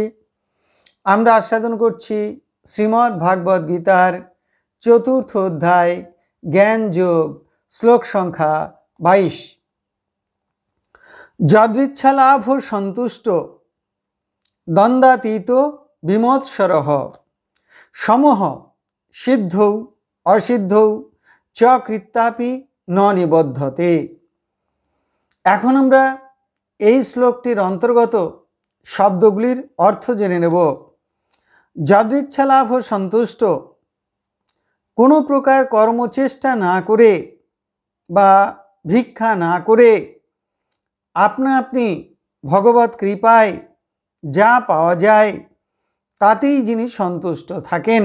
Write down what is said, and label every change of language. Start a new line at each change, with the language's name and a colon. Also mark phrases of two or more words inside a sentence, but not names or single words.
Bangla: আমরা আস্বাদন করছি শ্রীমদ্ ভাগবত গীতার চতুর্থ অধ্যায় জ্ঞান যোগ শ্লোক সংখ্যা 22।
Sanskrit: यदृच्छा लाभ सन्तुष्ट द्वन्द्वातीत विमत्सरः समः सिद्धौ असिद्धौ च कृत्यापि न निबध्यते।
Bangla: এখন আমরা এই শ্লোকটির অন্তর্গত শব্দগুলির অর্থ জেনে নেব।
Sanskrit: যদৃচ্ছা লাভ সন্তুষ্ট,
Bangla: কোনো প্রকার কর্মচেষ্টা না করে বা ভিক্ষা না করে আপনা আপনি ভগবত কৃপায় যা পাওয়া যায় তাতেই যিনি সন্তুষ্ট থাকেন।